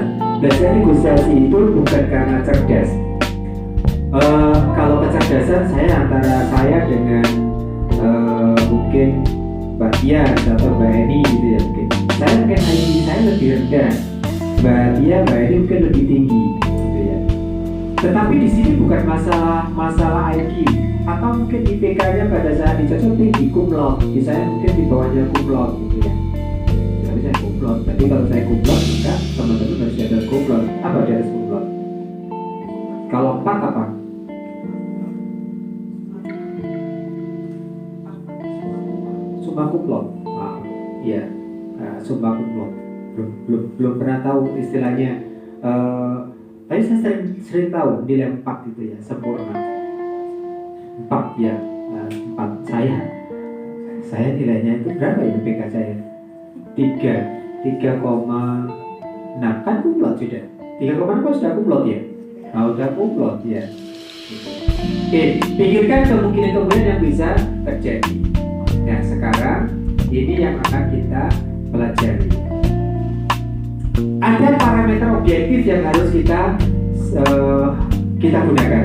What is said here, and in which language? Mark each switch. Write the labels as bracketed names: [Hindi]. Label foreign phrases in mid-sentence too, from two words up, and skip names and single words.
[Indonesian] Belajar negosiasi itu bukan karena cerdas. Kalau kecerdasan antara saya dengan mungkin Mbak Tia atau Mbak Eni gitu ya mungkin. Saya mungkin IQ saya lebih rendah, Mbak Eni mungkin lebih tinggi gitu ya. Tetapi di sini bukan masalah IQ atau mungkin IPK-nya pada saat dicocok tinggi [Latin] cum laude, [Indonesian] saya mungkin di bawahnya [Latin] cum laude [Indonesian] gitu ya. Tapi saya [Latin] cum laude. [Indonesian] Tapi kalau saya [Latin] cum laude [Indonesian] maka teman-teman harus ada [Latin] cum laude. [Indonesian] Apa di atas [Latin] cum laude? [Indonesian] Kalau 4 apa? [Latin] Summa cum laude. Iya. Summa cum laude. [Indonesian] Belum pernah tahu istilahnya. Tapi saya sering tahu nilai 4 itu ya, sempurna. 4 ya, 4 saya nilainya itu berapa ya IPK saya? 3,6 kan [Latin] cum laude [Indonesian] sudah. 3,6 sudah [Latin] cum laude [Indonesian] ya? Udah [Latin] cum laude [Indonesian] ya. Oke, pikirkan kemungkinan yang bisa terjadi. Nah sekarang ini yang akan kita pelajari. Ada parameter objektif yang harus kita gunakan.